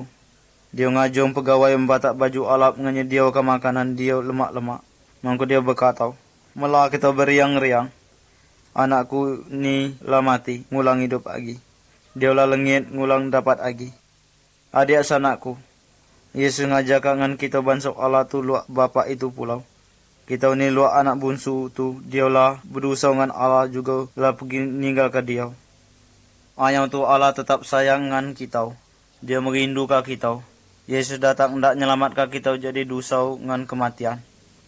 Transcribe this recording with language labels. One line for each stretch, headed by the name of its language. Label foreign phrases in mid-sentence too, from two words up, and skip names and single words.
Iban: Dia ngajong pegawai membatak baju alap ngan dia ke makanan dia lemak-lemak. Mangku dia berkata, "Malah kita beriang-riang. Anakku ni lah mati, ngulang hidup lagi. Dia lah lengit, ngulang dapat lagi." Adik sanakku, Yesus ngajak ngan kita bansok Allah tu luak bapa itu pulau. Kita ni luak anak bunsu tu, dia lah berdosa ngan Allah juga lah pergi ninggal ke dia. Ayam tu Allah tetap sayang ngan kita. Dia merindu ke kita. Yesus datang ndak nyelamat ke kita jadi dosa ngan kematian.